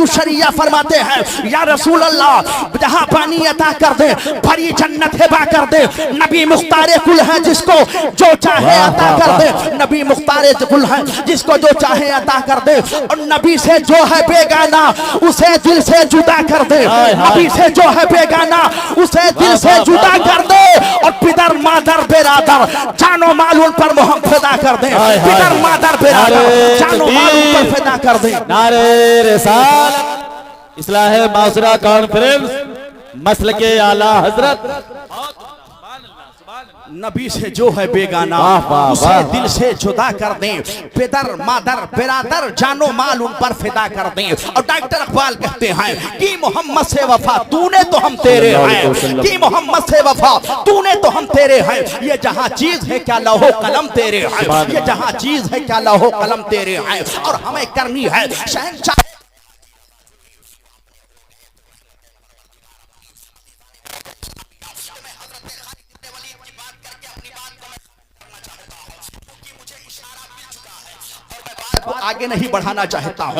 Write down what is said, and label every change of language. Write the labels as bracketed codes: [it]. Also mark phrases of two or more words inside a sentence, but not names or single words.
[ur] الشریعہ فرماتے ہیں یا رسول اللہ جہاں پانی عطا کر دے بھری جنت ہبا کر دے, نبی مختار کل ہے جس کو جو چاہے عطا کر دے, نبی مختار کل ہے جس کو جو چاہے عطا کر دے, اور نبی سے جو ہے بیگانہ اسے دل سے جدا کر دے, نبی سے جو ہے بیگانہ اسے دل سے جدا کر دے, اور پدر مادر برادر جان و مال ان پر فدا کر دے, پدر مادر برادر جان و مال ان پر فدا کر دے. نعرہ رسالت اصلاح معاشرہ کانفرنس مسلک اعلی حضرت. نبی سے جو ہے بیگانہ اسے دل سے جدا کر دیں, پدر مادر برادر جان و مال ان پر فدا کر دیں. اور ڈاکٹر اقبال کہتے ہیں کہ محمد سے وفا تو نے تو ہم تیرے ہیں, کہ محمد سے وفا تو نے تو ہم تیرے ہیں, یہ جہاں چیز ہے کیا لوح و قلم تیرے ہیں, یہ جہاں چیز ہے کیا لوح و قلم تیرے ہیں, اور ہمیں کرنی ہے شہنشاہ آگے نہیں بڑھانا چاہتا ہوں.